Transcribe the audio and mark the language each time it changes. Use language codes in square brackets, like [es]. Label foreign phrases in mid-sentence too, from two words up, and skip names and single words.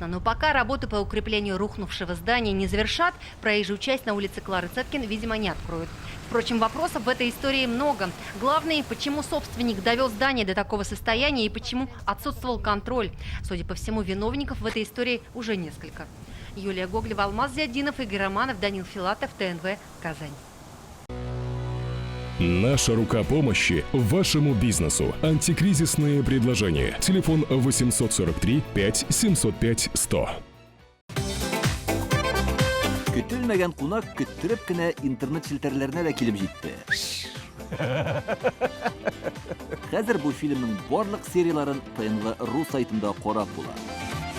[ru] Но пока работы по укреплению рухнувшего здания не завершат, проезжую часть на улице Клары Цеткин, видимо, не откроют. Впрочем, вопросов в этой истории много. Главное, почему собственник довел здание до такого состояния и почему отсутствовал контроль. Судя по всему, виновников в этой истории уже несколько. Юлия Гоглева, Алмаз Зиаддинов, Игорь Романов, Данил Филатов, ТНВ, Казань. Наша рука помощи вашему бизнесу. Антикризисные предложения. Телефон 843 5 705 100. [tt] Көтелмәгән кунак көттөреп кенә интернет челтәрләренә дә килеп җитте. Хәзер бу фильмның барлык серияларын ТНВ.ру сайтында карап була.